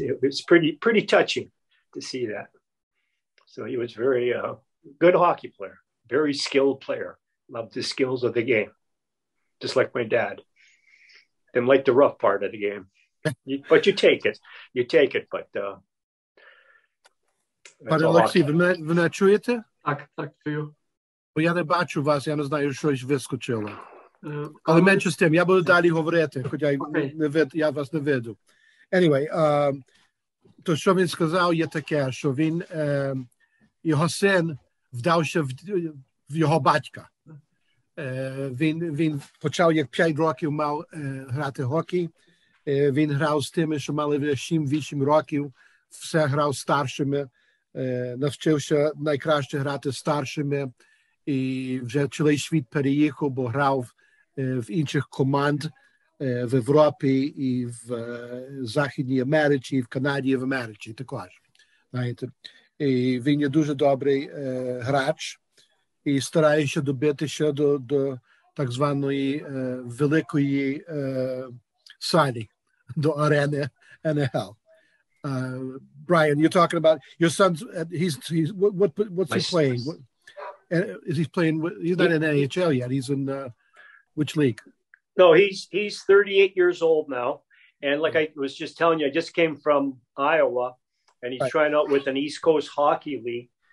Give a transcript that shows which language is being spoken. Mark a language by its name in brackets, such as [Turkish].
[English] It was pretty touching to see that. So he was very good hockey player, very skilled player, loved the skills of the game, just like my dad. Didn't like the rough part of the game. But you take it, but [Ukrainian] Пане Олексій, ви мене чуєте? Так, чую. Бо я не бачу вас, я не знаю, щось вискочило. Але менше з тим, я буду далі говорити, хоча я вас не виду. [English] Anyway, [Ukrainian] то, що він сказав, є таке, що він, його син вдався в його батька. Він почав, як 5 років мав грати хокей. Він грав з тими, що мали 7-8 років, все грав старшими, навчився найкраще грати старшими. І вже цілий світ переїхав, бо грав в інших команд в Європі і в Західній Америці, і в Канаді, і в Америці також. Знаєте. І він є дуже добрий грач і старається добитися до так званої великої салі, до арени NHL. [English] Brian, you're talking about your son's, what's he playing? Is he playing? He's not in NHL yet. He's in which league? No, he's 38 years old now, and like I was just telling you, I just came from Iowa, and he's trying out with an East Coast Hockey League.